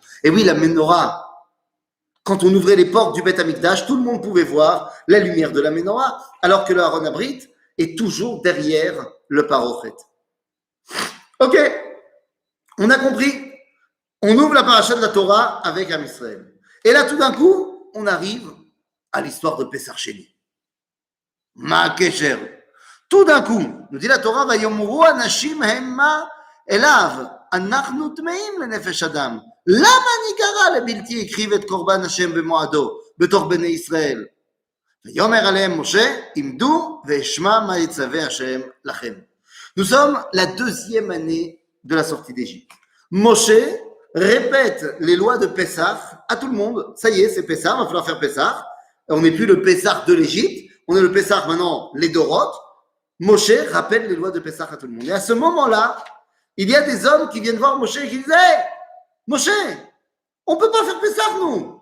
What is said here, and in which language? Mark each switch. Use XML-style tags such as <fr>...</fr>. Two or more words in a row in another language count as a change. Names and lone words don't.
<fr>Et oui, la Ménorah, quand on ouvrait les portes du Beth Amikdash, tout le monde pouvait voir la lumière de la Ménorah, alors que le Aaron Abrit est toujours derrière le Parochet. Ok, on a compris. On ouvre la paracha de la Torah avec Am Israël. Et là, tout d'un coup, on arrive à l'histoire de Pessar Sheni.</fr> <he>מה קשר.</he> <fr>Tout d'un coup, nous dit la Torah,</fr> <he>ויאמרו האנשים ההמה אליו אנחנו טמאים לנפש אדם. למה ניגרע לבלתי הקריב את קורבן השם במועדו בתוך בני ישראל? ויאמר עליהם משה, עמדו ואשמע מה יצווה השם לכם.</he> <fr>Nous sommes la deuxième année de la sortie d'Égypte. Moshe répète les lois de Pessah à tout le monde. Ça y est, c'est Pessah, il va falloir faire Pessah. On n'est plus le Pessah de l'Égypte, on est le Pessah maintenant, les Dorot. Moshe rappelle les lois de Pessah à tout le monde. Et à ce moment-là, il y a des hommes qui viennent voir Moshe et qui disent hey, Moshe, on ne peut pas faire Pessah, nous.</fr>